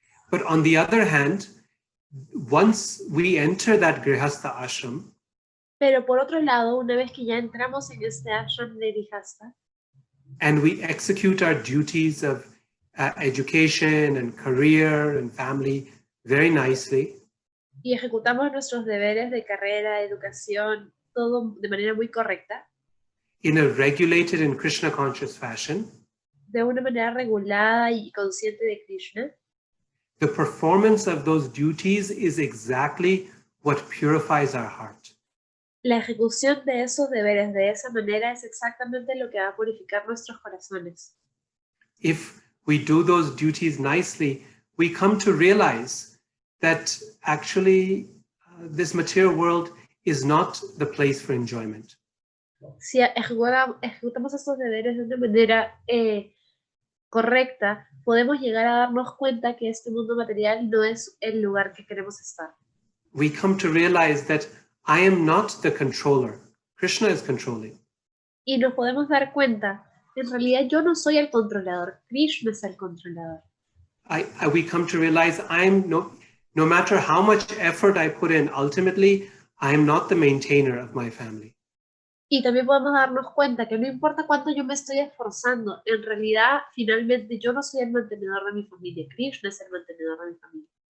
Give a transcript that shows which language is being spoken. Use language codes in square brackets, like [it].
[en] But on the other hand, once we enter that grihasta ashram, [es] pero por otro lado, una vez que ya entramos en este ashram de grihasta, [en] and we execute our duties of education and career and family very nicely, [es] y ejecutamos nuestros deberes de carrera, educación, todo de manera muy correcta, [en] in a regulated and Krishna conscious fashion, [es] de una manera regulada y consciente de Krishna, [en] the performance of those duties is exactly what purifies our heart. [es] La ejecución de esos deberes de esa manera es exactamente lo que va a purificar nuestros corazones. [en] If we do those duties nicely, we come to realize that actually this material world is not the place for enjoyment. [es] Si ejecutamos estos deberes de una manera correcta, podemos llegar a darnos cuenta que este mundo material no es el lugar que queremos estar. [en] We come to realize that I am not the controller. Krishna is controlling. [es] Y nos podemos dar cuenta, en realidad yo no soy el controlador, Krishna es el controlador. [en] we come to realize no matter how much effort I put in, ultimately, I am not the maintainer of my family. [es] Y también podemos darnos cuenta que no importa cuánto yo me estoy esforzando, en realidad, finalmente, yo no soy el mantenedor de mi familia. Krishna es el mantenedor de mi familia.